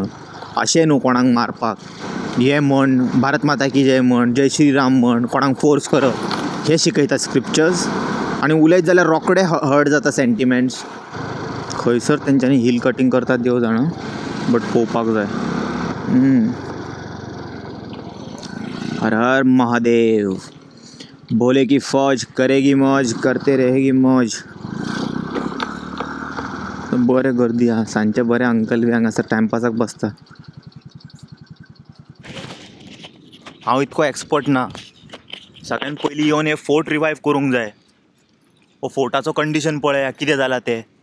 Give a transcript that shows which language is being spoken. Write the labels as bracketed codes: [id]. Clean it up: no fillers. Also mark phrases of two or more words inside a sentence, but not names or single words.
[kok] अशें न्हू कोणाक मारपाक. हे म्हण [hi] भारत माता की जय [kok] म्हण, [hi] जय श्रीराम [kok] म्हण, कोणाक फोर्स करप हे शिकयता स्क्रिप्चर्स. आनी उलयत जाल्यार रोखडे हर्ट जाता सेंटिमेंट्स. खंयसर तेंच्यांनी [en] hill cutting [kok] करतात देव जाणा. बट पळोवपाक जाय. [hi] हर हर महादेव. भोले की फौज करेगी मौज, करते रहेगी मौज. [kok] बरें गर्दी आहा. सांजचे बरे अंकल बी हांगासर टायमपासाक बसता. हांव इतको एक्सपर्ट ना. सगळ्यान पयलीं येवन हे [en] fort revive [kok] करूंक जाय. हो फोर्टाचो कंडिशन पळया कितें जाला तें.